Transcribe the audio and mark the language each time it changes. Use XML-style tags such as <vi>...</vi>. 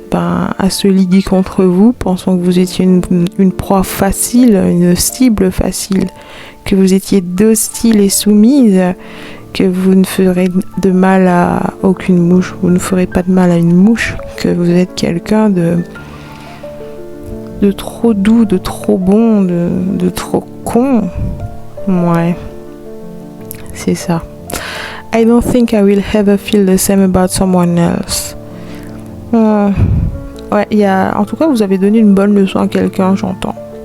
<fr>à se liguer contre vous, pensant que vous étiez une proie facile, une cible facile, que vous étiez docile et soumise, que vous ne ferez de mal à aucune mouche, vous ne ferez pas de mal à une mouche, que vous êtes quelqu'un de trop doux, de trop bon, de trop con. Ouais, c'est ça.</fr> <en>I don't think I will ever feel the same about someone else.</en> <fr>Ouais, en tout cas, vous avez donné une bonne leçon à quelqu'un, j'entends.</fr>